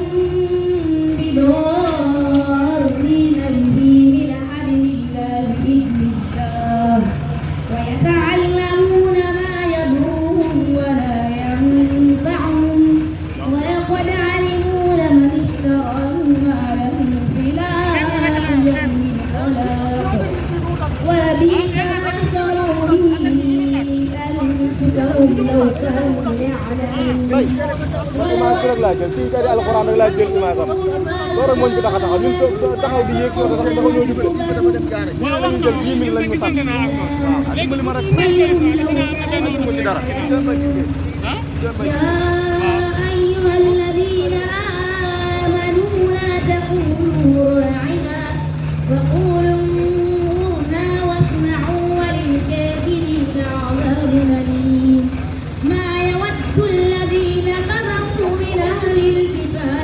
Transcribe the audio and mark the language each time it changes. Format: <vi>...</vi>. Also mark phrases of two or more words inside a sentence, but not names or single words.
<ar>بضارين به من أحد إلا بإذن الله ويتعلمون ما يضرهم ولا ينفعهم ولقد علموا لمن اشتراه ما له في الآخرة من خلاق ولبئس ما شروا به أنفسهم لو كانوا يعلمون</ar> <wo>image rek laa jël fii kay di alxuraan rek laa jël image am loolu moo ñu fi tax a taxaw ñun taxaw di yéeg dafa ñoo jubale ñu dafa dem gaare ñu lañu jël 10 000 lañ ñu sant waaw dimbali ma rek ma ci dara</wo> <ar>يا أيها الذين آمنوا لا تقولوا راعنا وقولوا انظرنا واسمعوا وللكافرين عذاب أليم ما يود الذين كفروا من أهل الكتاب</ar>